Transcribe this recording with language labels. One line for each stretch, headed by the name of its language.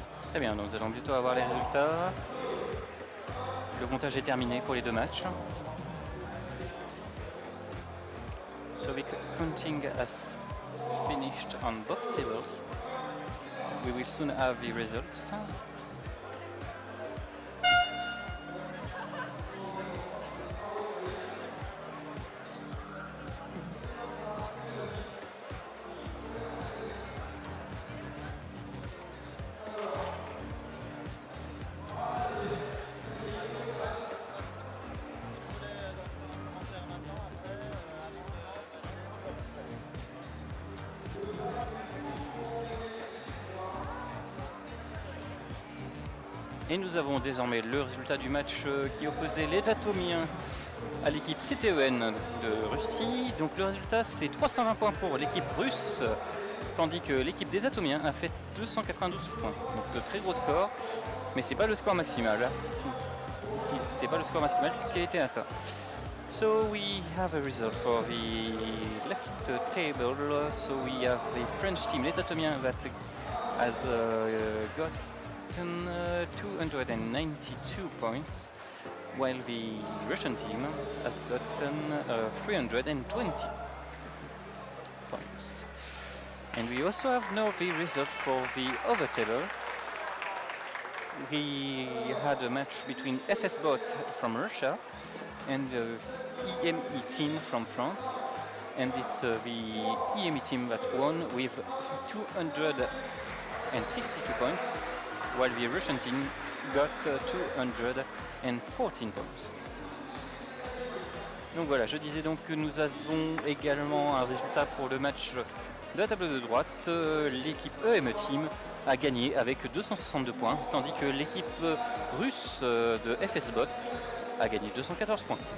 French: Très bien, donc nous allons bientôt avoir les résultats. Le comptage est terminé pour les deux matchs.
English: So the counting has finished on both tables. We will soon have the results.
French: Et nous avons désormais le résultat du match qui opposait les Atomiens à l'équipe CTEN de Russie. Donc le résultat c'est 320 points pour l'équipe russe, tandis que l'équipe des Atomiens a fait 292 points. Donc de très gros scores, mais c'est pas le score maximal. C'est pas le score maximal qui a été atteint.
English: So we have a result for the left table. So we have the French team, les Atomiens, that has got 292 points, while the Russian team has gotten 320 points. And we also have now the result for the other table. We had a match between FSBot from Russia and the EME team from France, and it's the EME team that won with 262 points, while the Russian team got 214 points.
French: Donc voilà, je disais donc que nous avons également un résultat pour le match De la table de droite, l'équipe EME Team a gagné avec 262 points, tandis que l'équipe russe de FSBot a gagné 214 points.